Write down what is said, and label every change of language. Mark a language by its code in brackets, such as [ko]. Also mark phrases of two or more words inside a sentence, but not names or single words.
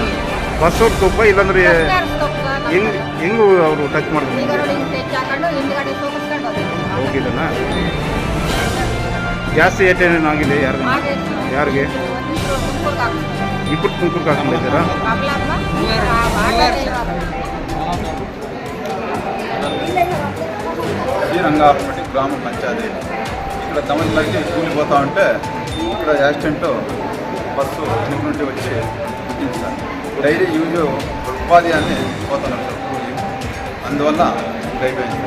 [kn] ಬಸ್ ಅವ್ರು ತಪ್ಪ ಇಲ್ಲಾಂದ್ರೆ ಹೆಂಗು ಅವರು ಟಚ್ ಮಾಡಿದ್ರು? ಟಚ್ ಹಾಕೊಂಡು ಹಿಂದ್ಗಡೆ ಸೋಗಿಸ್ಕೊಂಡು ಹೋಗಿದ್ದಾನ? ಜಾಸ್ತಿ ಏಟೇನೇನು ಆಗಿದೆ? ಯಾರಿಗೆ? ಇಬ್ಬರು ತುಮಕೂರ್ಗೆ ಹಾಕೊಂಡಿದ್ದೀರಾ? [te] శ్రీరంగాపురం గ్రామ పంచాయతీ ఇక్కడ తమిళనాడుకి కూలిపోతా ఉంటే ఇక్కడ యాక్సిడెంట్ బస్సు వెనక నుండి వచ్చి గుర్తించారు. [en] daily use [te] ఉపాధి అని పోతున్నారు సార్ కూలి, అందువల్ల అయిపోయింది.